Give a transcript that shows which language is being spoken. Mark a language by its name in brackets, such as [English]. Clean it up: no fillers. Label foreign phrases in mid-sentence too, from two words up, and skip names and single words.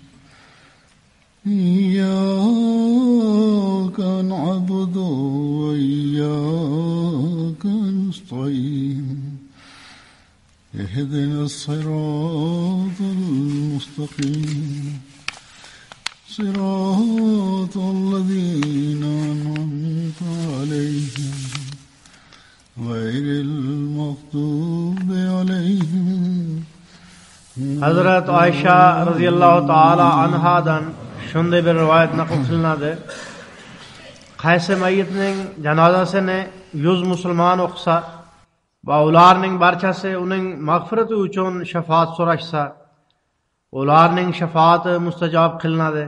[Arabic] إياك نعبد وإياك نستعين اهدنا الصراط المستقيم صراط الذين أنعمت عليهم غير المغضوب عليهم [Uzbek] Hazrat Aisha [Arabic] رضي الله تعالى [Uzbek] anhadan shunday bir rivoyat naql qilinadi. Qaysi mayyitning janozasini 100 musulmon o'qisa va ularning barchasi uning mag'firati uchun shafaat so'rashsa, ularning shafaati mustajob qilinadi.